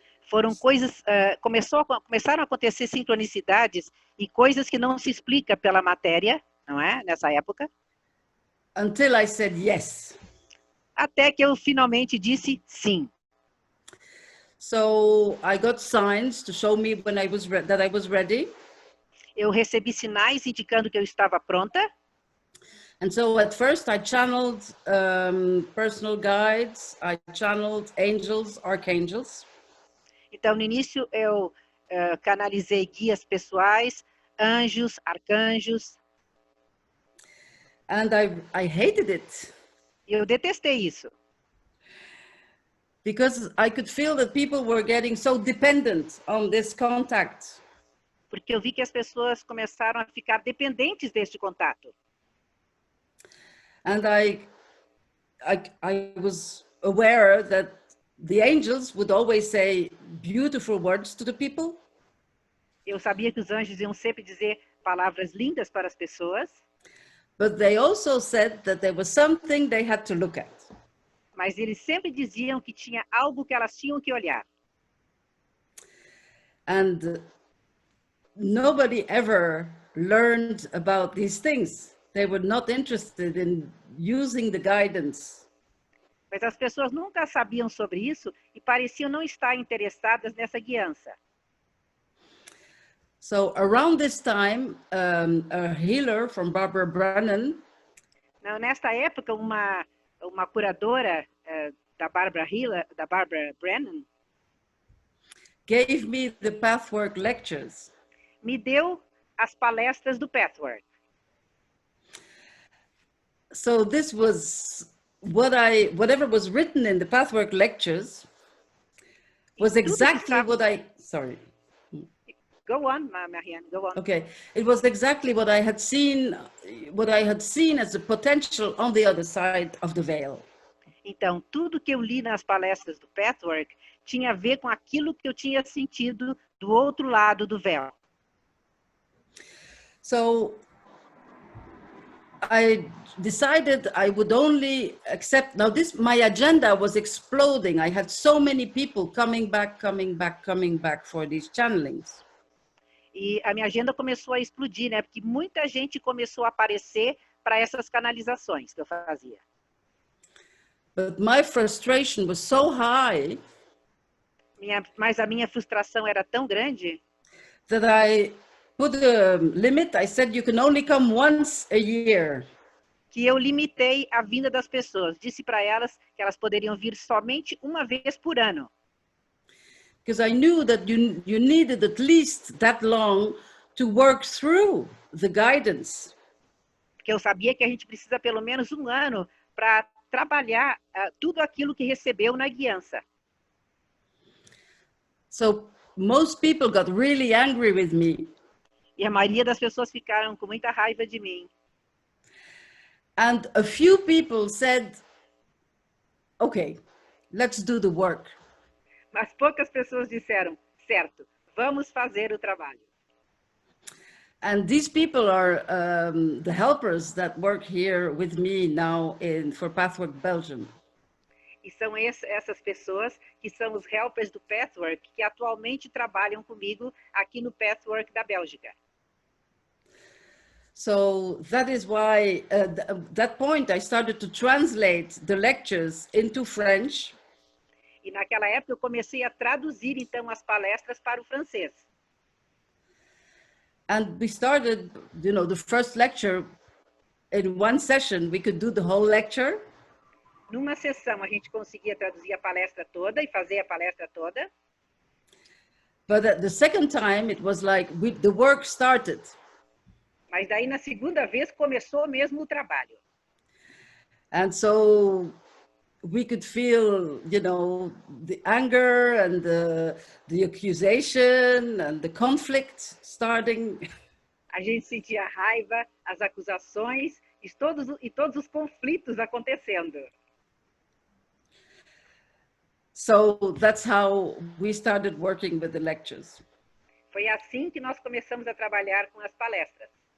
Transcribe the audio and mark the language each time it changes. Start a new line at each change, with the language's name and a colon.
Portuguese: Foram coisas, começaram a acontecer sincronicidades e coisas que não se explica pela matéria, não é? Nessa época.
English: Until I said yes.
Portuguese: Até que eu finalmente disse sim.
English: So I got signs to show me when that I was ready.
Portuguese: Eu recebi sinais indicando que eu estava pronta.
English: And so at first I channeled personal guides, I channeled angels, archangels.
Portuguese: Então no início eu canalizei guias pessoais, anjos, arcanjos.
English: And I hated it.
Portuguese: Eu detestei isso.
English: Because I could feel that people were getting so dependent on this contact.
Portuguese: Porque eu vi que as pessoas começaram a ficar dependentes deste contato.
English: And I was aware that the angels would always say beautiful words to the people.
Portuguese: Eu sabia que os anjos iam sempre dizer palavras lindas para as pessoas.
English: But they also said that there was something they had to look at.
Portuguese: Mas eles sempre diziam que tinha algo que elas tinham que olhar.
English: And nobody ever learned about these things. They were not interested in using the guidance.
Portuguese: Mas as pessoas nunca sabiam sobre isso e pareciam não estar interessadas nessa guiança.
English: So around this time, a healer from Barbara Brennan.
Portuguese: Não, nesta época, uma curadora da Barbara Brennan
English: gave me the Pathwork lectures.
Portuguese: Me deu as palestras do Pathwork.
English: So this was whatever was written in the Pathwork lectures was exactly what I, sorry. Go on, Marianne, go on. Okay, it was exactly what I had seen as a potential on the other side of the veil.
Portuguese: Então, tudo que eu li nas palestras do Pathwork tinha a ver com aquilo que eu tinha sentido do outro lado do véu.
English: So I decided I would only accept, now my agenda was exploding. I had so many people coming back for these channelings.
Portuguese: E a minha agenda começou a explodir, né? Porque muita gente começou a aparecer para essas canalizações que eu fazia.
English: But my frustration was so high.
Portuguese: Mas a minha frustração era tão grande.
English: That I put a limit. I said you can only come once a year.
Portuguese: Que eu limitei a vinda das pessoas. Disse para elas que elas poderiam vir somente uma vez por ano.
English: Because I knew that you needed at least that long to work through the guidance.
Portuguese: Porque eu sabia que a gente precisa pelo menos um ano para trabalhar tudo aquilo que recebeu na guiança.
English: So most people got really angry with me.
Portuguese: E a maioria das pessoas ficaram com muita raiva de mim.
English: And a few people said, okay, let's do the work.
Portuguese: Mas poucas pessoas disseram, certo, vamos fazer o trabalho.
English: And these people are the helpers that work here with me now for Pathwork Belgium.
Portuguese: E são essas pessoas que são os helpers do Pathwork que atualmente trabalham comigo aqui no Pathwork da Bélgica.
English: So that is why at that point I started to translate the lectures into French.
Portuguese: E naquela época eu comecei a traduzir então as palestras para o francês.
English: And we started, the first lecture in one session, we could do the whole lecture.
Portuguese: Numa sessão a gente conseguia traduzir a palestra toda e fazer a palestra toda.
English: But at the second time it was like the work started.
Portuguese: Mas daí na segunda vez começou mesmo o trabalho.
English: And so we could feel, the anger and the accusation and the conflict starting.
Portuguese: A gente sentia a raiva, as acusações e todos os conflitos acontecendo.
English: So that's how we started working with the lectures.
Portuguese: Foi assim que nós começamos a trabalhar com as palestras.